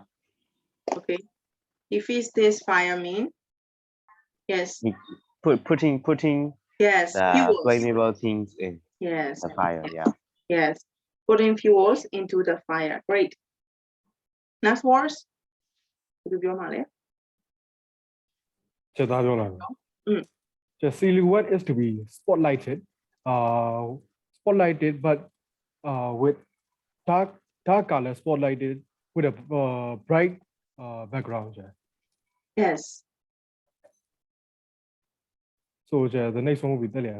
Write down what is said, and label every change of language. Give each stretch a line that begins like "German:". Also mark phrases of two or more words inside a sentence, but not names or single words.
English: Okay. If it's this fire mean? Yes. Putting yes, the fuels. flammable things in Yes. the fire, yeah. Yes. Putting fuels into the fire. Great. Next words.
Burmese: ဘယ်လိုပြောမှာလဲ ချက်သားပြောလာပြီ
English: silhouette is to be spotlighted but with dark color spotlighted with a bright background. Yes. So the next one will be Talia.